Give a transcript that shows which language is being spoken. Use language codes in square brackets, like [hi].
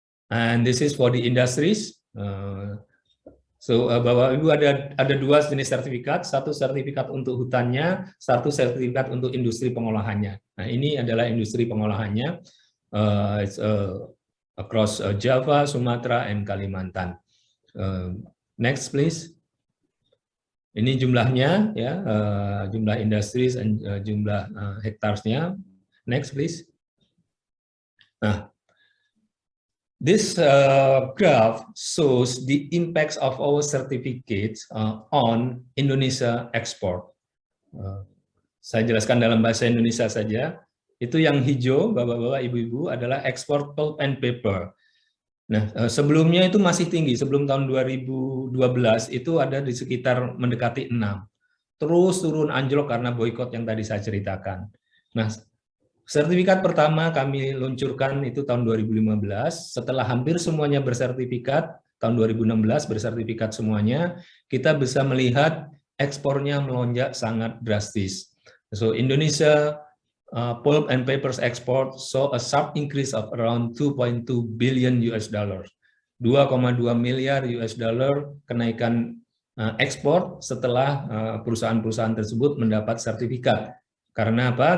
[en] And this is for the industries. [id] So, Bapak Ibu ada dua jenis sertifikat, satu sertifikat untuk hutannya, satu sertifikat untuk industri pengolahannya. Nah, ini adalah industri pengolahannya. [en] It's across Java, Sumatra, and Kalimantan. Next, please. [id] Ini jumlahnya, ya, jumlah industries dan jumlah hektarsnya. [en] Next, please. Nah, this graph shows the impacts of our certificates on Indonesia export. [id] Saya jelaskan dalam bahasa Indonesia saja. Itu yang hijau, bapak-bapak, ibu-ibu, adalah ekspor pulp and paper. Nah, sebelumnya itu masih tinggi. Sebelum tahun 2012 itu ada di sekitar mendekati 6. Terus turun anjlok karena boykot yang tadi saya ceritakan. Nah, sertifikat pertama kami luncurkan itu tahun 2015, setelah hampir semuanya bersertifikat, tahun 2016 bersertifikat semuanya, kita bisa melihat ekspornya melonjak sangat drastis. [en] So Indonesia pulp and papers export saw a sharp increase of around 2.2 billion US dollars. [id] 2,2 miliar US dollar kenaikan ekspor setelah perusahaan-perusahaan tersebut mendapat sertifikat. Karena apa?